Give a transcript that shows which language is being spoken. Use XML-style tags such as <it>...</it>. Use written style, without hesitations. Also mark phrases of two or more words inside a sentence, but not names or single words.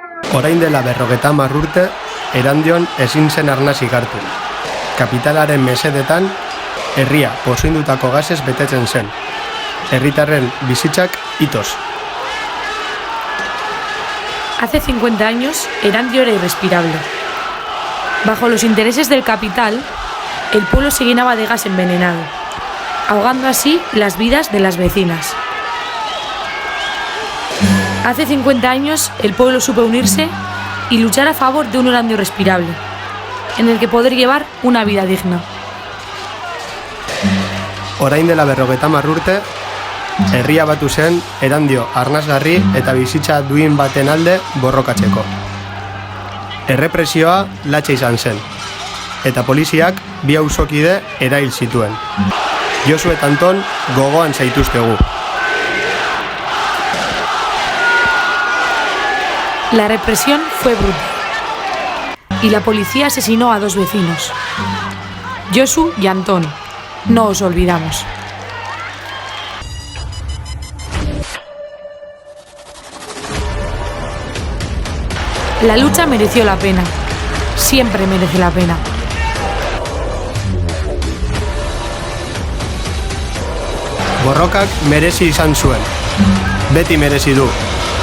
<eu>Orain dela 50 urte, Erandion ezin zen arnasik hartu. Kapitalaren mesedetan, herria pozoindutako gasez betetzen zen. Herritarren bizitzak itoz.</eu> <es>Hace 50 años, Erandio era irrespirable. Bajo los intereses del capital, el pueblo se llenaba de gas envenenado, ahogando así las vidas de las vecinas. Hace 50 años, el pueblo supo unirse y luchar a favor de un Erandio respirable, en el que poder llevar una vida digna.</es> <eu>Orain dela 50 urte, herria batu zen Erandio arnasgarri eta bizitza duin baten alde borrokatzeko. Errepresioa latxa izan zen, eta poliziak 2 auzokide erail zituen. Josu eta Anton gogoan zaituztegu.</eu> <es>La represión fue brutal y la policía asesinó a 2 vecinos, Josu y Antón. No os olvidamos. La lucha mereció la pena. Siempre merece la pena.</es> <eu>Borrokak merezi izan zuen. Beti merezi du.</eu>